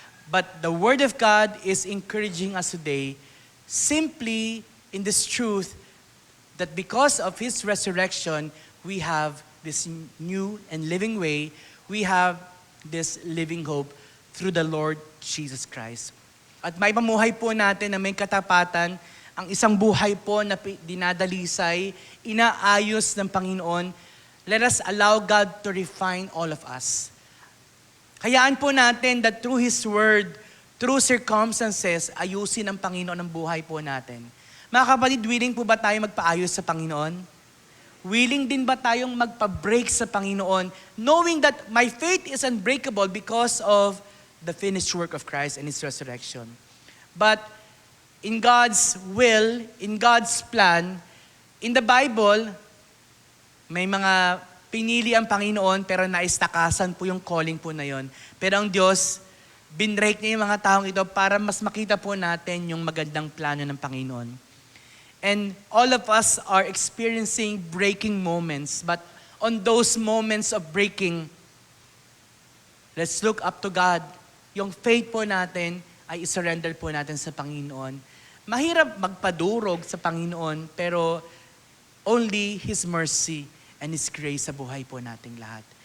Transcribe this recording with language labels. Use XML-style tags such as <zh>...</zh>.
<en>But the Word of God is encouraging us today simply in this truth that because of His resurrection, we have this new and living way. We have this living hope through the Lord Jesus Christ.</en> <tl>At may pamuhay po natin na may katapatan, ang isang buhay po na dinadalisay, inaayos ng Panginoon.</tl> <en>Let us allow God to refine all of us.</en> <tl>Hayaan po natin</tl> <en>that through His Word, through circumstances,</en> <tl>ayusin ng Panginoon ang buhay po natin. Mga kapatid, willing po ba tayo magpaayos sa Panginoon? Willing din ba tayong magpa-break sa Panginoon,</tl> <en>knowing that my faith is unbreakable because of the finished work of Christ and His resurrection. But in God's will, in God's plan, in the Bible,</en> <tl>may mga pinili ang Panginoon pero naistakasan po yung calling po na yon. Pero ang Diyos, binrake niya yung mga taong ito para mas makita po natin yung magandang plano ng Panginoon.</tl> <en>And all of us are experiencing breaking moments. But on those moments of breaking, let's look up to God.</en> <tl>Yung faith po natin ay isurrender po natin sa Panginoon. Mahirap magpadurog sa Panginoon, pero</tl> <en>only His mercy and His grace</en> <tl>sa buhay po nating lahat.</tl>